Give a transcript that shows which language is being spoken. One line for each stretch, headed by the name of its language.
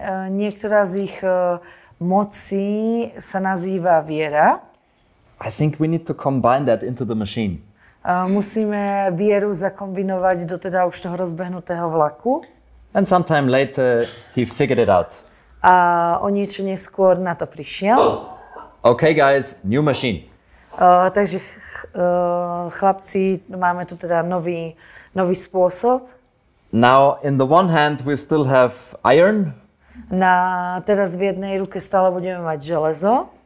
Slovak: Niektorá z ich mocí sa nazýva viera.
English: I think we need to combine that into the machine.
Slovak: Musíme vieru zakombinovať do teda už toho rozbehnutého vlaku.
English: And sometime later he figured it out.
Slovak: A o niečo neskôr na to prišiel.
English: Okay guys, new machine.
Slovak: Takže chlapci, máme tu teda nový spôsob.
English: Now in the one hand we still have iron.
Slovak: Teraz v jednej ruke stále budeme mať železo.